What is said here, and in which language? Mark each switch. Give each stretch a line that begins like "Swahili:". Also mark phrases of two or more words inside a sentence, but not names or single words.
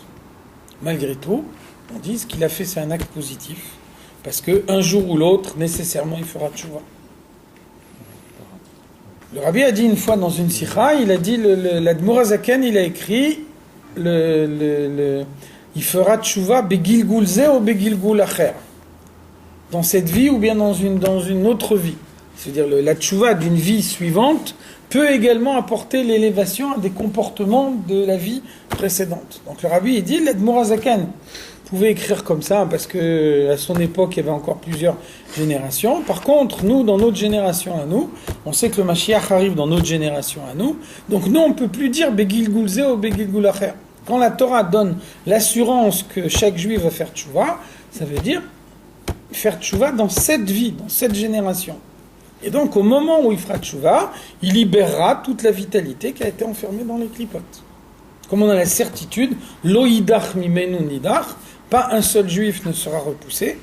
French: Malgré tout, on dit ce qu'il a fait, c'est un acte positif, parce qu'un jour ou l'autre, nécessairement, il fera tchouva. Le Rabbi a dit une fois dans une sikha, il a dit, l'Admour Hazaken, il a écrit, il fera tchouva
Hebrew: בגלגול זה
French: ou
Hebrew: בגלגול אחר,
French: dans cette vie ou bien dans une autre vie. C'est-à-dire la tchouva d'une vie suivante peut également apporter l'élévation à des comportements de la vie précédente. Donc le Rabbi il dit, l'Admour Hazaken pouvait écrire comme ça parce que à son époque il y avait encore plusieurs générations. Par contre, nous dans notre génération à nous, on sait que le Mashiach arrive dans notre génération à nous. Donc nous on peut plus dire
Hebrew: בגלגול זה
French: ou
Hebrew: בגלגול אחר.
French: Quand la Torah donne l'assurance que chaque juif va faire tchouva, ça veut dire faire tchouva dans cette vie, dans cette génération. Et donc au moment où il fera tchouva, il libérera toute la vitalité qui a été enfermée dans les clipotes. Comme on a la certitude,
Hebrew: לא ידח ממנו נדח,
French: pas un seul juif ne sera repoussé.